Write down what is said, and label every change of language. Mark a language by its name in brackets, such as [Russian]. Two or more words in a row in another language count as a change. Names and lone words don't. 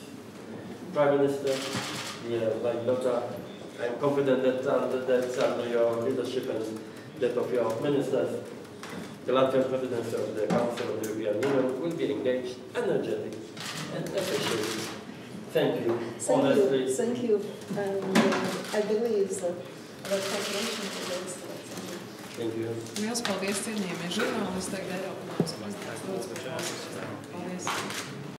[English] Prime Minister, dear Laimdota, I am confident that under your leadership and that of your ministers, the Latvian presidency of the Council of the European Union will be engaged, energetic, and efficient. Thank you. Honestly. Thank you. And I believe that our cooperation together. Thank you. [Latvian] Liels paldies, cienījamie žurnālisti, tagad Eiropas prezidents. Paldies.